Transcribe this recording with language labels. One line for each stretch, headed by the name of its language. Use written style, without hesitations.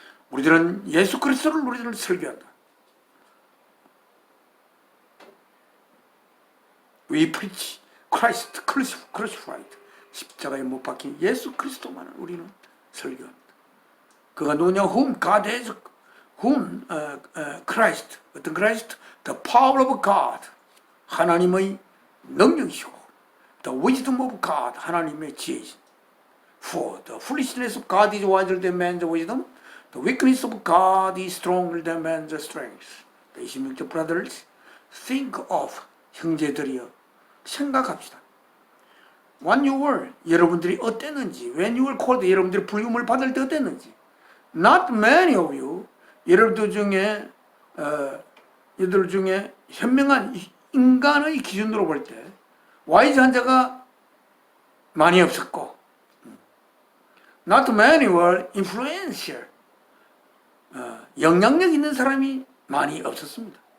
Korean: 우리들은 예수 그리스도를 우리들은 설교한다.
English: We preach Christ crucified
Korean: 십자가에 못 박힌 예수 그리스도만을 우리는 설교합니다. 그가 누구냐?
English: Whom God has whom Christ 어떤 Christ the power of God
Korean: 하나님의 능력이시고
English: the wisdom of God
Korean: 하나님의 지혜이신
English: For the foolishness of God is wiser than man's wisdom the weakness of God is stronger than man's strength 26절 brothers think of
Korean: 형제들이여 생각합시다.
English: When you were
Korean: 여러분들이 어땠는지
English: when you were called
Korean: 여러분들이 부름을 받을 때 어땠는지
English: Not many of you
Korean: 여러분들 중에 여러분들 중에 현명한 인간의 기준으로 볼 때 와이즈한 자가 많이 없었고
English: Not many were influential
Korean: 영향력 있는 사람이 많이 없었습니다.